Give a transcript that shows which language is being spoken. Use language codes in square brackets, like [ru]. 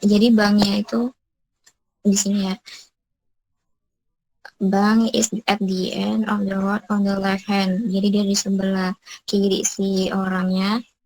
[id] Jadi banknya itu di sini ya. [en] Bank is at the end of the road on the left hand. [id] Jadi dia di sebelah kiri si orangnya.